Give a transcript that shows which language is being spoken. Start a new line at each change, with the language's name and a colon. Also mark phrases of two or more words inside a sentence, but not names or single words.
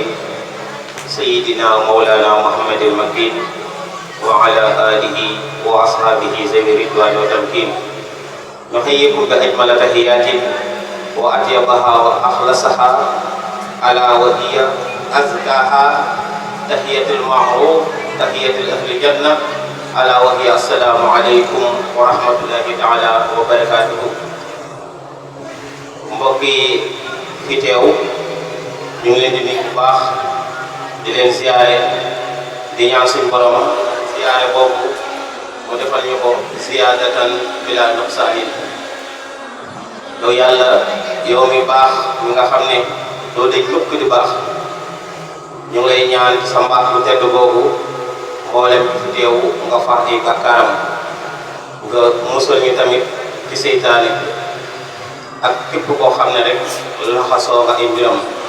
Arabic: سيدنا ومولانا محمد المكين وعلى آله وأصحابه ذوي الرضوان والتمكين نحييكم بأجمل تحيات وأطيبها وأخلصها ألا وهي أزكاها تحية المعروف تحية أهل الجنة ألا وهي السلام عليكم ورحمة الله تعالى وبركاته.
Wolof: mbokk yi fi teew ñu ngi leen di nuyu bu baax di leen ziyaare di ñaan suñu borom ziyaare boobu mu defal ñu ko
Arabic: زيادة بلا نقصان
Wolof: yow yàlla yow mi baax mi nga xam ne doo dëj mukk di baax ñu ngi lay ñaan sa mbaax bu tedd boobu mboolem fi teew nga far ay bakkaaram nga musal ñu tamit ci seytaane ak képp koo xam ne rek laxasoo nga ay mbiram